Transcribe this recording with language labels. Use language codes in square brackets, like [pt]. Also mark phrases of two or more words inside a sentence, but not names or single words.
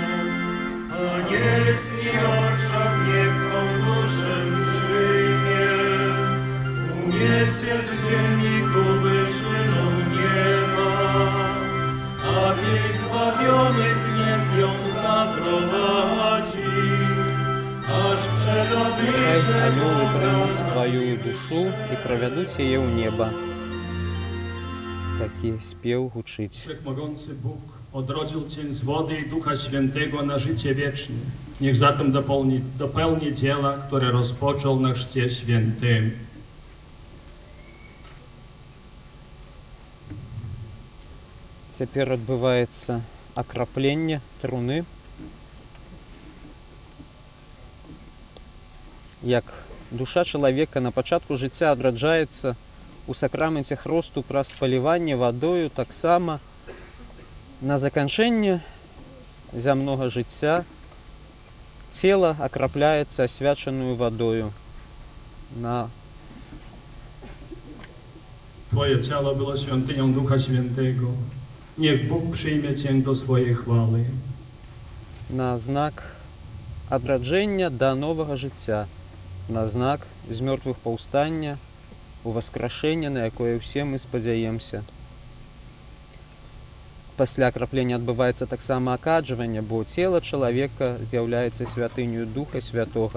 [pl] Anielski orszak niech Twą duszę przyjmie, uniesie z ziemi ku wyżynom nieba, a jej zbawionych niech ją zaprowadzi, aż przed [be] Хай [pl] obliczem [be] анёлы прымуць [pl] Boga. [be] тваю душу і правядуць яе ў неба. Такі спеў гучыць. [pl] Wszechmogący Bóg odrodził Cię z wody i Ducha Świętego na życie wieczne. Niech zatem dopełni dzieła, które rozpoczął na Chrzcie Świętym. [be] Цяпер адбываецца акрапленне труны. Як душа чалавека на пачатку жыцця адраджаецца у сакраменце хросту праз спаліванне вадою, таксама на заканчэнне зямнога жыцця цела акрапляецца асвячаную вадою. [pl] Twoje ciało było świątynią Ducha Świętego. Niech Bóg przyjmie Cię do swojej chwały. [be] На знак адраджэння да новага жыцця, на знак з мёртвых паўстання, уваскрашэння, на якое ўсе мы спадзяемся. Пасля акраплення адбываецца таксама акаджванне, бо цела чалавека з'яўляецца святынёю Духа Святога.